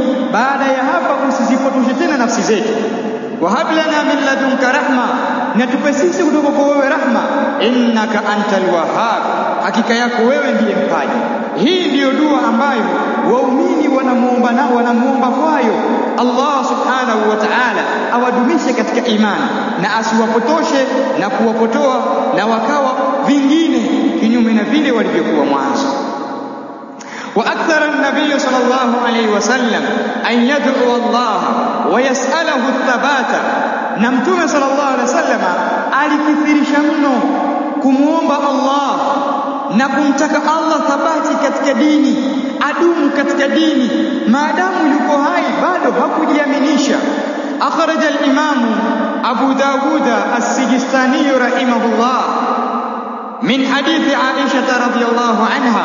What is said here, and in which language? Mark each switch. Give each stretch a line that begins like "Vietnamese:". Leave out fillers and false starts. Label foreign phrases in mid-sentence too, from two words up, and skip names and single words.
Swahili: Baada ya hapa usizipotoshe tena nafsi zetu.
Arabic: وهب لنا من لدنك رحمة,
Swahili: na tupe sisi kutoka kwa wewe rahma,
Arabic: إنك أنت الوهاب,
Swahili: hakika yako wewe ndiye mpaji. Hii ndiyo dua ambayo waumini wanamuomba kwayo Allah
Arabic: سبحانه وتعالى
Swahili: awadumishe katika imani na asiwapotoshe na kuwapotoa na wakawa vingine kinyume na vile walivyokuwa mwanzo.
Arabic: وأكثر النبي صلى الله عليه وسلم أن يدعو الله ويسأله الثبات.
Swahili: نمتوم
Arabic: صلى الله عليه وسلم
Swahili: alikithirisha mno kumuomba Allah na kumtaka Allah thabati katika dini, adumu katika dini maadamu yuko hai, bado hakujiaminisha.
Arabic: أخرج الإمام أبو داود السجستاني رحمه الله من حديث عائشة رضي الله عنها,